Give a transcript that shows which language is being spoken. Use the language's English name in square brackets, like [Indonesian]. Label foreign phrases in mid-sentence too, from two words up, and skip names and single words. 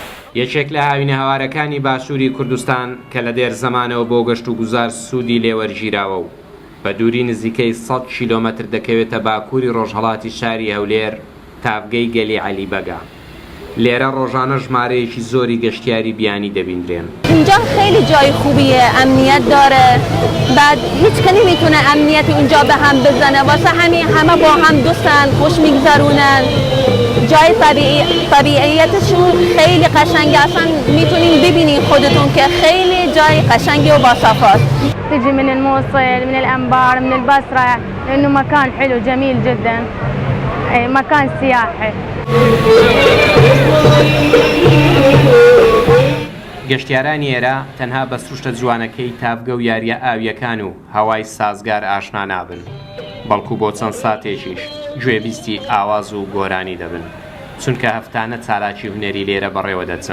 [Central Kurdish] یەکێک لە هاوینە هەوارەکانی باشووری کوردستان کە لە دێر زەمانەوە بۆ گەشت و گوزار سوودی لێوەرگیراوە و بە دووری نزیکەی 100 کیلۆمەتر دەکەوێتە باکووری ڕۆژهەڵاتی شاری هەولێر تافگەی گەلی عەلیبەگە. لێرە ڕۆژانە ژمارەیەکی زۆری گەشتیاری بیانی دەبیندرێن. [Persian] اینجا خیلی جای خوبیه، امنیت داره، بعد هیچ کنی میتونه امنیتی اونجا به هم بزنه، واسه همه با هم دوستن، خوش میگذرونن، جای طبیعیتشون خیلی قشنگه، اصلا میتونین ببینین خودتون که خیلی جای قشنگی و باصفاست. [Arabic] تجي من الموصل، من الأنبار، من البصرة، لأنه مكان حلو جميل جدا، مكان سياحي. [Central Kurdish] گەشتیارانی ئێرە تەنها بە سروشتە جوانەکەی تافگە و یاریە ئاویەکان و هەوای سازگار ئاشنا نابن، بەڵکو بۆ چەند ساتێکیش گوێبیستی ئاواز و گۆرانی دەبن، چونکە هەفتانە چالاکی هونەری لێرە بەڕێوە دەچن.